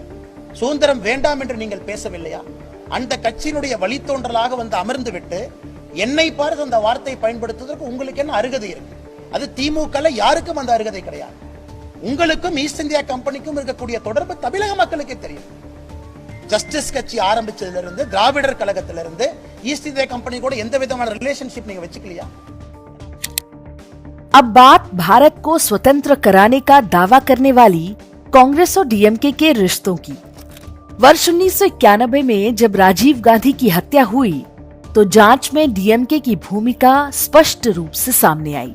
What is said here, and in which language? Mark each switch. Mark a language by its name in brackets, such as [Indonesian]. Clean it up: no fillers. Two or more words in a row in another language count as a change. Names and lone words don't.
[Tamil] சுதந்திரம் வேண்டாம் என்று நீங்கள் பேசவில்லையா? அந்த கட்சியினுடைய வழித்தோன்றலாக வந்து அமர்ந்து விட்டு என்னை பார்த்து அந்த வார்த்தையை பயன்படுத்துவதற்கு உங்களுக்கு என்ன அருகதை இருக்கு? அது திமுகல யாருக்கும் அந்த அருகதை கிடையாது. உங்களுக்கும் ஈஸ்ட் இந்தியா கம்பெனிக்கும் இருக்கக்கூடிய தொடர்பு தமிழக மக்களுக்கே தெரியும். ஜஸ்டிஸ் கட்சி ஆரம்பிச்சதிலிருந்து திராவிடர் கழகத்திலிருந்து ஈஸ்ட் இந்தியா कंपनी கூட எந்த விதமான ரிலேஷன்ஷிप நீங்க வச்சுக்கலையா? [Hindi] अब बात भारत को स्वतंत्र कराने का दावा करने वाली कांग्रेस और डीएमके के रिश्तों की। वर्ष 1991 में जब राजीव गांधी की हत्या हुई तो जांच में डीएमके की भूमिका स्पष्ट रूप से सामने आई।